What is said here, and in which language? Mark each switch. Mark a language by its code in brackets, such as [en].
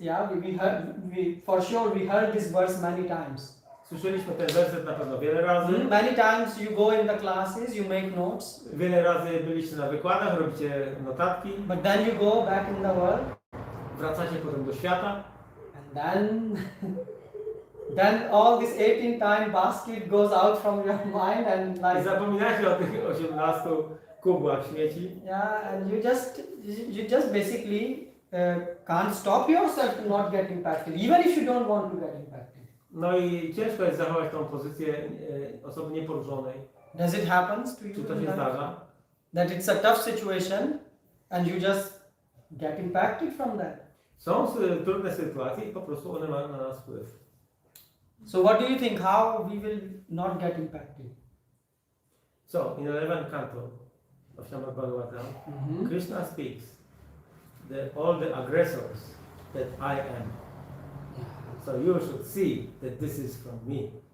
[en] Yeah, we for sure we heard this verse many times. [pl] Słyszeliśmy ten werset na pewno wiele razy. [en] Many times you go in the classes, you make notes. [pl] Wiele razy byliście na wykładach, robicie notatki. [en] But then you go back in the world. [pl] Wracacie potem do świata. [en] And then all this 18-time basket goes out from your mind and I like. [pl] zapominacie o tych 18 kubłach śmieci. [en] Yeah, and you just basically can't stop yourself to not get impacted, even if you don't want to get impacted. [pl] No i ciężko jest zachować tą pozycję osoby nieporuszonej. [en] Does it happen to you? [pl] Czy to się zdarza? [en] That it's a tough situation and you just get impacted from that. [pl] Są trudne sytuacje i po prostu one mają na nas wpływ. [en] So what do you think? How we will not get impacted? So, in 11th canto of Srimad Bhagavatam, Krishna speaks all the aggressors that I am. So you should see that this is from me.